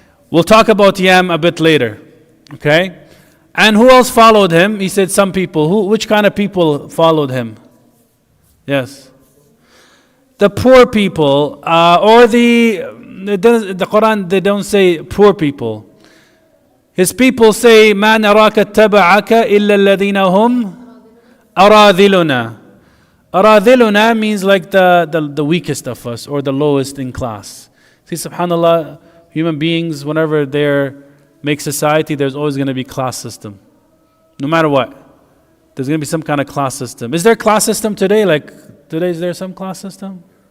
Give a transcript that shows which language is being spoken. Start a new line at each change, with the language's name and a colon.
English: We'll talk about Yam a bit later. Okay? And who else followed him? He said some people. Which kind of people followed him? Yes. The poor people, or the Quran, they don't say poor people. His people say,
Arabic: مَا نَرَاكَ اتَّبَعَكَ إِلَّا الَّذِينَ هُمْ أَرَاذِلُنَا.
English: Aradhiluna means like the weakest of us, or the lowest in class. See, subhanAllah, human beings, whenever they make society, there's always going to be class system. No matter what. There's going to be some kind of class system. Is there a class system today? Like, today is there some class system?